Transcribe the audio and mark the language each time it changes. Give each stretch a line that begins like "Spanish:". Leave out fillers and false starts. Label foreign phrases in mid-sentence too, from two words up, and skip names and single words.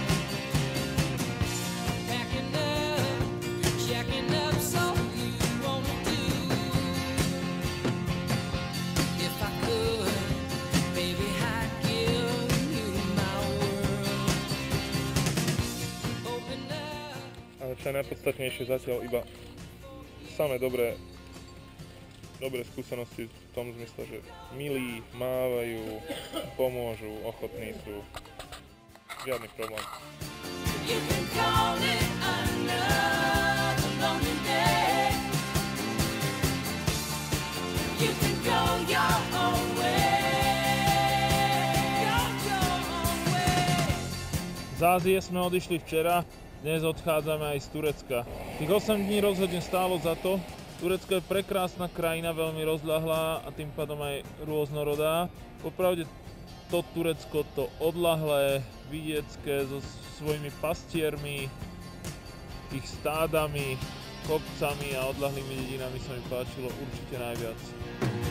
English: Packing up, checking up, so you wanna do. If I could, baby, I'd give you my world. Open up.
Slovak: Ale čo je najpodstatnejšie zatiaľ iba samé dobré skúsenosti v tom zmysle, že milí, mávajú, pomôžu, ochotní sú. Žiadny problém.
English: You can call it another lonely day. You can go your own way. Go your own way.
Slovak: Z Ázie sme odišli včera, dnes odchádzame aj z Turecka. Tých 8 dní rozhodne stálo za to. Turecko je prekrásna krajina, veľmi rozľahlá a tým pádom aj rôznorodá. Popravde to Turecko, to odľahlé, vidiecké, so svojimi pastiermi, ich stádami, kopcami a odľahlými dedinami sa mi páčilo určite najviac.